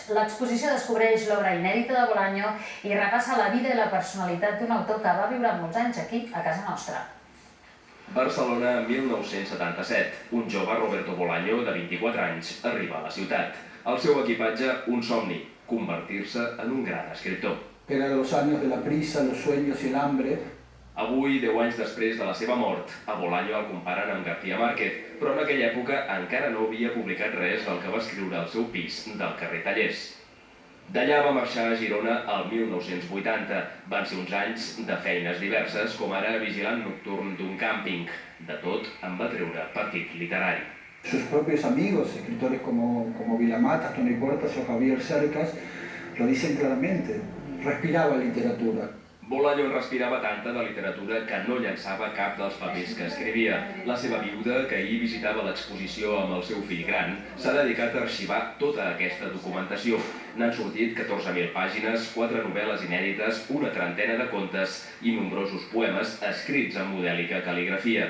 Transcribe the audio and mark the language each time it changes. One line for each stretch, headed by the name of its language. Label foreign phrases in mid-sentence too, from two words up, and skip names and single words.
Catalan: L'exposició descobreix l'obra inèdita de Bolaño i repassa la vida i la personalitat d'un autor que va viure molts anys aquí, a casa nostra. Barcelona, 1977. Un jove Roberto Bolaño, de 24 anys, arriba a la ciutat. El seu equipatge, un somni, convertir-se en un gran escriptor.
Spanish: Eran los años de la prisa, los sueños y el hambre.
Catalan: Avui, 10 anys després de la seva mort, a Bolaño el comparen amb García Márquez, però en aquella època encara no havia publicat res del que va escriure al seu pis del carrer Tallers. D'allà va marxar a Girona el 1980. Van ser uns anys de feines diverses, com ara vigilant nocturn d'un càmping. De tot en va treure partit literari.
Spanish: Sus propios amigos, escritores como Vilamatas, Toni Portas o Javier Cercas, lo dicen claramente. Respiraba literatura.
Catalan: Bolaño en respirava tanta de literatura que no llançava cap dels papers que escrivia. La seva viuda, que ahir visitava l'exposició amb el seu fill gran, s'ha dedicat a arxivar tota aquesta documentació. N'han sortit 14.000 pàgines, 4 novel·les inèdites, una trentena de contes i nombrosos poemes escrits en modèlica cal·ligrafia.